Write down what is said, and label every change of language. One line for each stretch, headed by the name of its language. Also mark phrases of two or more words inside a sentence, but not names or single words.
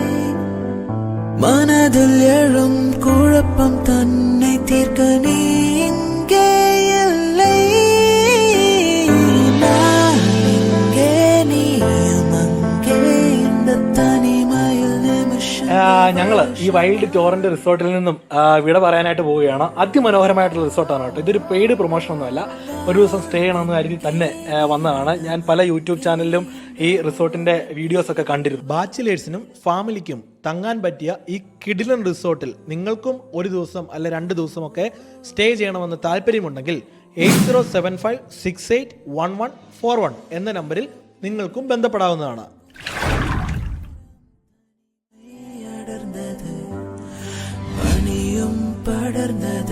Tamil: மனதில் எழும் குழப்பம் தன்னை தீர்க்க நீ இங்கே இல்லை. நான் இங்கே நீயும் அங்கே இந்த தனிமையில் நிமிஷம்.
Malayalam: ഞങ്ങൾ ഈ വൈൽഡ് ടോറന്റ് റിസോർട്ടിൽ നിന്നും വിട പറയാനായിട്ട് പോവുകയാണ്. അതിമനോഹരമായിട്ടുള്ള റിസോർട്ടാണ് കേട്ടോ. ഇതൊരു
English: paid promotion
Malayalam: ഒന്നുമല്ല, ഒരു ദിവസം സ്റ്റേ ചെയ്യണമെന്ന് കരുതി തന്നെ വന്നതാണ്. ഞാൻ പല യൂട്യൂബ് ചാനലിലും ഈ റിസോർട്ടിന്റെ വീഡിയോസ് ഒക്കെ കണ്ടിരുന്നു. ബാച്ചിലേഴ്സിനും ഫാമിലിക്കും തങ്ങാൻ പറ്റിയ ഈ കിടിലൻ റിസോർട്ടിൽ നിങ്ങൾക്കും ഒരു ദിവസം അല്ല 2 ദിവസമൊക്കെ സ്റ്റേ ചെയ്യണമെന്ന് താല്പര്യമുണ്ടെങ്കിൽ 8075681141 എന്ന നമ്പറിൽ നിങ്ങൾക്കും ബന്ധപ്പെടാവുന്നതാണ്.
Tamil: பனியும் படர்ந்த